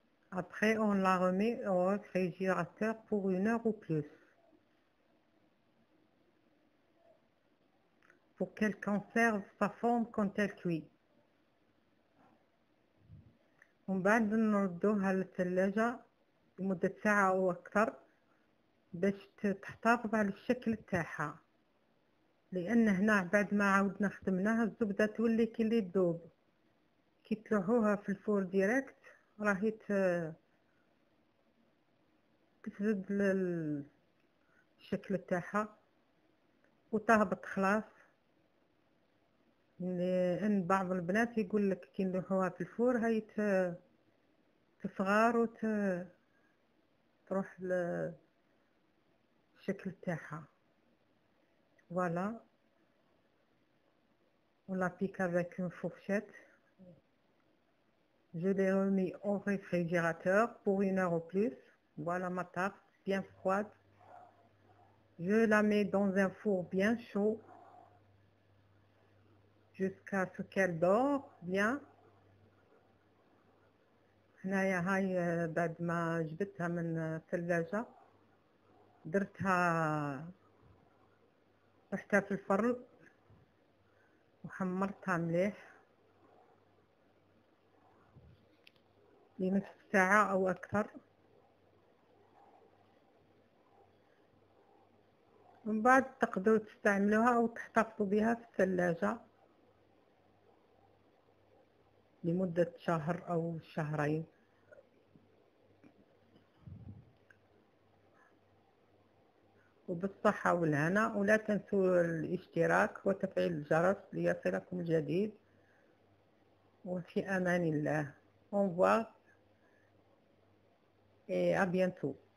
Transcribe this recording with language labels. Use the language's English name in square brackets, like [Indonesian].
[French] Après, on la remet au réfrigérateur pour 1 heure ou plus, pour qu'elle conserve sa forme quand elle cuit. [Arabic] ومن بعد نردوها للثلاجة لمدة ساعة أو أكثر باش تحتفظ على الشكل تاعها، لأن هنا بعد ما عاودنا خدمناها الزبدة تولي كي اللي تذوب. كي تلوحوها في الفور ديريكت راهي تفسد الشكل تاعها وتهبط خلاص. لأن بعض البنات يقول لك كي نلوحوها في الفور هاي تصغر تروح الشكل تاعها. [French] Voilà, on la pique avec une fourchette. Je l'ai remis au réfrigérateur pour 1 heure ou plus. Voilà ma tarte bien froide. Je la mets dans un four bien chaud jusqu'à ce qu'elle dore bien. [Arabic] هنايا هاي بعد ما جبتها من الثلاجة درتها رحتها في الفرن وحمرتها مليح لنصف ساعة أو أكثر. من بعد تقدروا تستعملوها أو تحتفظوا بها في الثلاجة لمدة شهر أو شهرين. وبالصحة والهنا، ولا تنسوا الاشتراك وتفعيل الجرس ليصلكم الجديد. وفي أمان الله. [French] Au revoir et à bientôt.